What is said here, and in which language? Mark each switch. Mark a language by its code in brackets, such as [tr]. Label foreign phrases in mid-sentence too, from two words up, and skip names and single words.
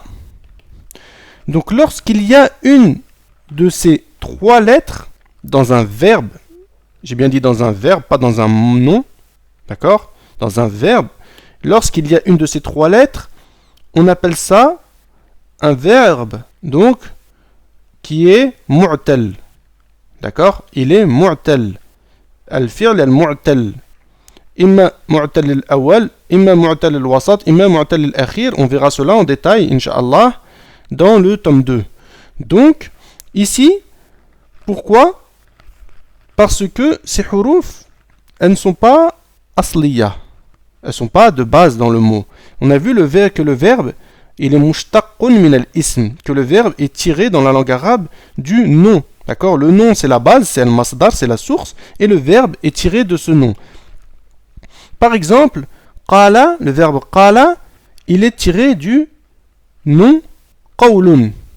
[fr] Donc lorsqu'il y a une de ces trois lettres dans un verbe, j'ai bien dit dans un verbe, pas dans un nom, d'accord? Dans un verbe, lorsqu'il y a une de ces trois lettres, on appelle ça un verbe, donc, qui est mu'tal. D'accord? Il est mu'tal. [ar] الفعل المعتل. إما معتل الأول، إما معتل الوسط، إما معتل الآخر. [fr] On verra cela en détail, incha'Allah, dans le tome 2. Donc, ici, pourquoi? Parce que ces huruf, elles ne sont pas asliya. Elles ne sont pas de base dans le mot. On a vu que le verbe, il est [ar] مشتق من الاسم, [fr] que le verbe est tiré dans la langue arabe du nom. D'accord? Le nom, c'est la base, c'est al-masdar, c'est la source, et le verbe est tiré de ce nom. Par exemple, qala, le verbe qala, il est tiré du nom qawlun.